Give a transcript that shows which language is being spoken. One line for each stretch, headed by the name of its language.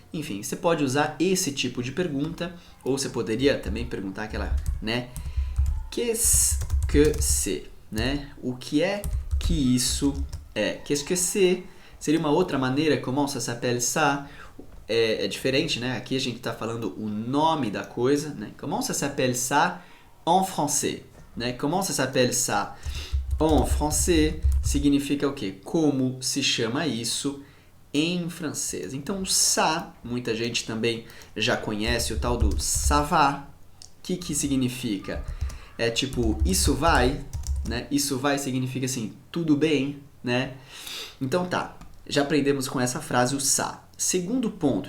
Portuguese: Enfim, você pode usar esse tipo de pergunta, ou você poderia também perguntar aquela, né?
French: Qu'est-ce que c'est?
Portuguese: Né? O que é que isso é? Qu'est-ce que c'est? Seria uma outra maneira,
French: comment ça s'appelle ça?
Portuguese: É diferente, né? Aqui a gente está falando o nome da coisa, né?
French: Comment ça s'appelle ça en français?
Portuguese: Né? Comment ça s'appelle ça en français significa o quê? Como se chama isso em francês. Então, ça, muita gente também já conhece o tal do ça va. O que significa? É tipo, isso vai, né? Isso vai significa assim, tudo bem, né? Então tá, já aprendemos com essa frase o ça. segundo ponto.